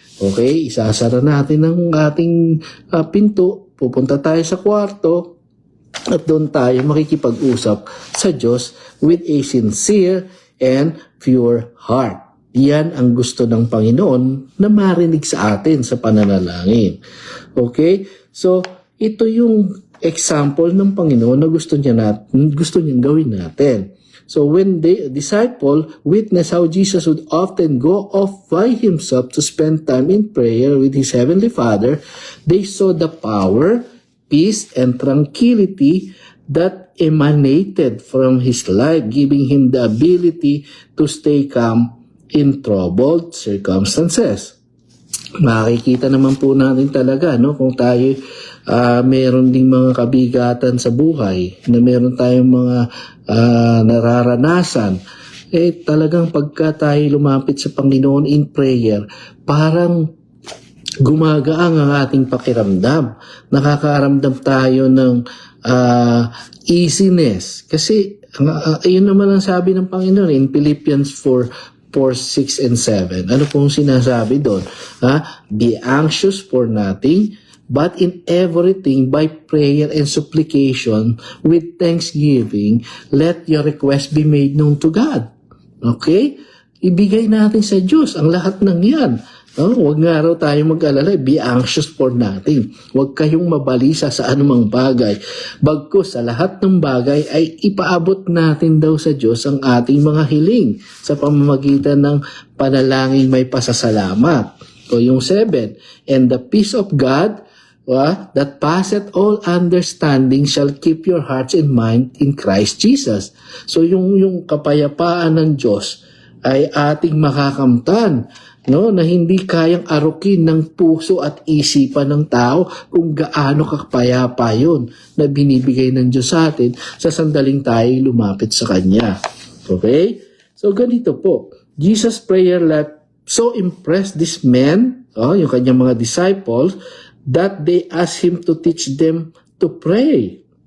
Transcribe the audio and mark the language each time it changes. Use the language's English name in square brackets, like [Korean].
[Filipino] Okay, isasara natin ang ating pinto, pupunta tayo sa kwarto, at doon tayo makikipag-usap sa Diyos [English] with a sincere and pure heart. [Filipino] Yan ang gusto ng Panginoon na marinig sa atin sa pananalangin. Okay? So, ito yung example ng Panginoon na gusto niyang gawin natin. [English] So, when the disciple witnessed how Jesus would often go off by himself to spend time in prayer with his heavenly Father, they saw the power, peace, and tranquility that emanated from his life, giving him the ability to stay calm in troubled circumstances. [Filipino] Makikita naman po natin talaga, no, kung tayo meron ding mga kabigatan sa buhay, na meron tayong mga nararanasan, talagang pagka tayo lumapit sa Panginoon [English] in prayer, [Filipino] parang gumagaang ang ating pakiramdam. Nakakaramdam tayo ng easiness. Kasi, yun naman ang sabi ng Panginoon in Philippians 4:6 and 7. Ano pong sinasabi doon? [English] Be anxious for nothing, but in everything by prayer and supplication with thanksgiving, let your request be made known to God. Okay? [Filipino] Ibigay natin sa Diyos ang lahat ng yan. Huwag nga raw tayo mag-alala, [English] be anxious for nothing. [Filipino] Huwag kayong mabalisa sa anumang bagay. Bagkus sa lahat ng bagay ay ipaabot natin daw sa Diyos ang ating mga hiling sa pamamagitan ng panalangin may pasasalamat. O yung [English] 7, and the peace of God that passeth all understanding shall keep your hearts and mind in Christ Jesus. [Filipino] So yung kapayapaan ng Diyos ay ating makakamtan, no, na hindi kayang arukin ng puso at isipan ng tao kung gaano kapayapa yun na binibigay ng Diyos sa atin sa sandaling tayo lumapit sa Kanya. Okay? So ganito po, [English] Jesus' prayer life so impressed these men, [Filipino] yung kanyang mga disciples, [English] that they asked Him to teach them to pray.